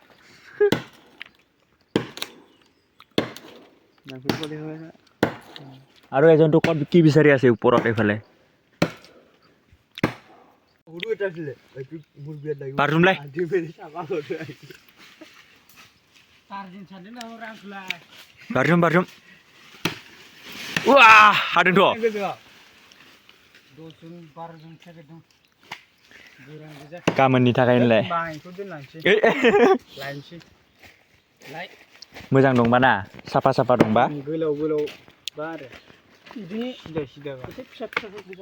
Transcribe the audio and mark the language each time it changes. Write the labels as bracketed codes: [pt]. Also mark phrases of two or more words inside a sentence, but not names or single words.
[as] আৰু এজনটো ক'ত কি বিচাৰি আছে ওপৰত এইফালে [brx] বাথৰুমলাই বাথৰুম हादोंथ' गाबोननि थाखायनोलाय मोजां दंबा ना साफा दंबा गोलाव बा आरो बिदिनो सिदा फिसा